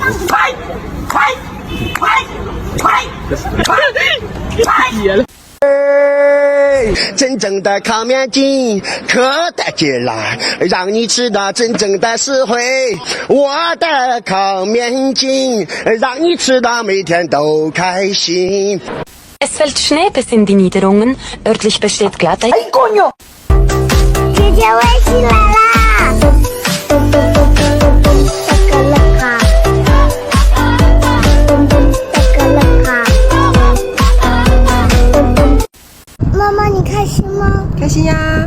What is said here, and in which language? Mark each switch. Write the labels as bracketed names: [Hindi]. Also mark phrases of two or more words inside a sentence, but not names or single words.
[Chinese] 真正的烤面筋可带劲了，让你吃到真正的实惠。我的烤面筋，让你吃到每天都开心。 [German] Es fällt Schnee bis in die Niederungen. Örtlich besteht Glatteis. [Chinese] 姐姐微信来啦！妈妈，你开心吗？开心呀！